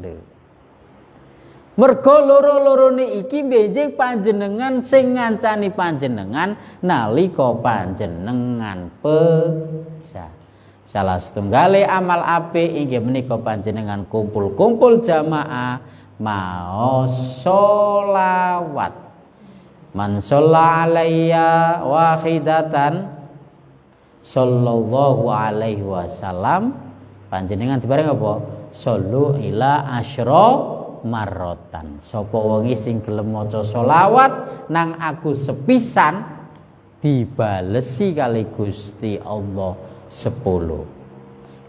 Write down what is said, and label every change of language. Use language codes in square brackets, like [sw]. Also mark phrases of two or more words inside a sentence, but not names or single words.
[jv] Mergo loro-lorone iki benjing panjenengan sing ngancani panjenengan nalika panjenengan pejah. Salah setunggale amal apik inggih menika panjenengan kumpul-kumpul jamaah maos sholawat. [ar] Man shalla alayya wahidatan sallallahu alaihi wasallam, [jv] panjenengan dibareng apa? [ar] Sallu ila asyra marrotan. [jv] Sapa wonge sing gelem maca sholawat nang aku sepisan dibalesi kali Gusti Allah 10.